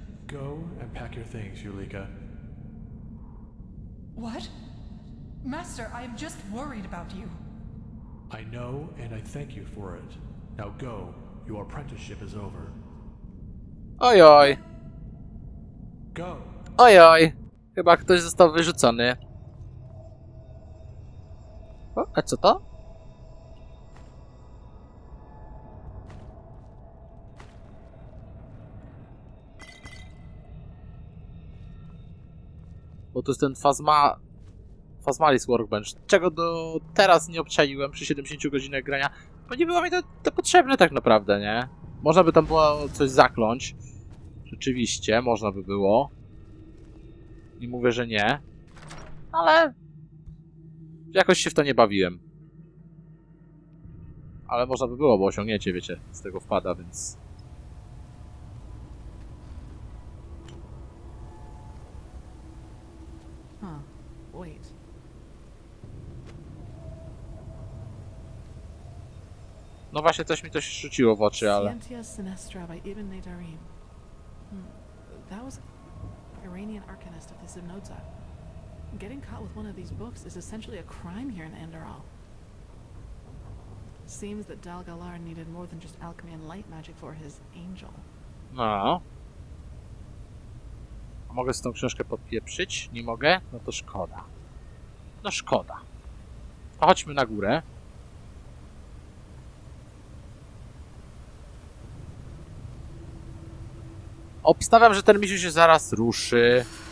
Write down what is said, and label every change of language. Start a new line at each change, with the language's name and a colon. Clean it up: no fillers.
English: Go and pack your things, Yulika. What? Master, I am just worried about you. I know, and I thank you for it. Now go. Your apprenticeship is over.
Polish: Ojoj.
English: Go.
Polish: Ojoj. Chyba ktoś został wyrzucony. O, a co to? Bo to jest ten Phasmalis Workbench, czego do teraz nie obczaiłem przy 70 godzinach grania, bo nie było mi to potrzebne tak naprawdę, nie? Można by tam było coś zakląć. Rzeczywiście, można by było. Nie mówię, że nie. Ale... jakoś się w to nie bawiłem. Ale można by było, bo osiągnięcie, wiecie, z tego wpada, więc...
English: Wait.
Polish: No właśnie, coś mi rzuciło w oczy, ale...
English: Scientia Sinestra by Ibn Nadarim. That was Iranian arcanist of the Zimnodza. Getting caught with one of these books is essentially a crime here in Enderal. Seems that Dal Galar needed more than just alchemy and light magic for his angel.
Polish: No. A mogę z tą książkę podpieprzyć? Nie mogę? No to szkoda. No szkoda. To chodźmy na górę. Obstawiam, że ten misiu się zaraz ruszy.